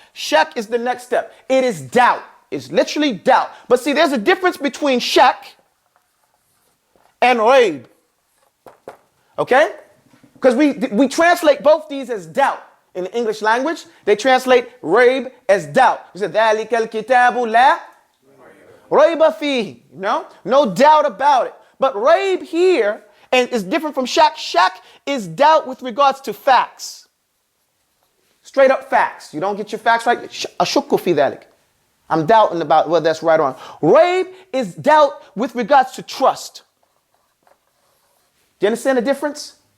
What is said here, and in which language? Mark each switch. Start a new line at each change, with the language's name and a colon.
English: Shak is the next step. It is doubt. It's literally doubt. But see, there's a difference between shak and raib. Okay? Because we translate both these as doubt. In the English language, they translate raib as doubt. You said,
Arabic: ذَلِكَ الْكِتَابُ لَا رَيْبَ فِيهِ.
English: No doubt about it. But raib here and is different from shak. Shak is doubt with regards to facts. Straight up facts. You don't get your facts right.
Arabic: أَشُكُّ فِي ذَلِكَ.
English: I'm doubting about whether that's right or wrong. Raib is doubt with regards to trust. Do you understand the difference?